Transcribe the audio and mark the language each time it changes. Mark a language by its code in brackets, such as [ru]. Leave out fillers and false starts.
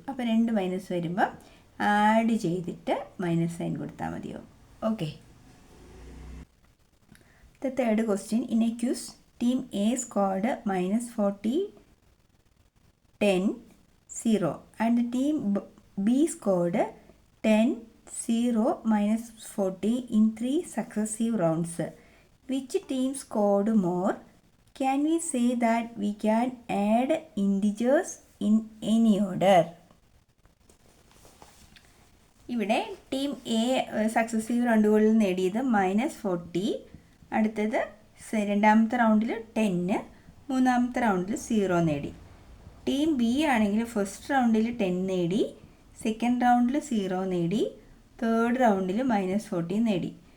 [ml] അപ്പോൾ 2 മൈനസ് വരുമ്പോൾ ആഡ് ചെയ്തിട്ട് -സൈൻ കൊടുത്താൽ മതിയോ. Okay. [en] The third question, in a quiz, team A scored -40 10 0 and the team B scored 10 0 -40 in 3 successive rounds. Which team scored more? Can we say that we can add integers in any order? [ml] ഇവിടെ team A successive റൗണ്ടുകളിൽ നേടിയത് -40, അടുത്തത് രണ്ടാമത്തെ റൗണ്ടിൽ 10, മൂന്നാമത്തെ റൗണ്ടിൽ 0 നേടി. Team B ആണെങ്കിൽ first റൗണ്ടിൽ 10 നേടി, സെക്കൻഡ് റൗണ്ടിൽ 0 നേടി, തേർഡ് റൗണ്ടിൽ -40 നേടി.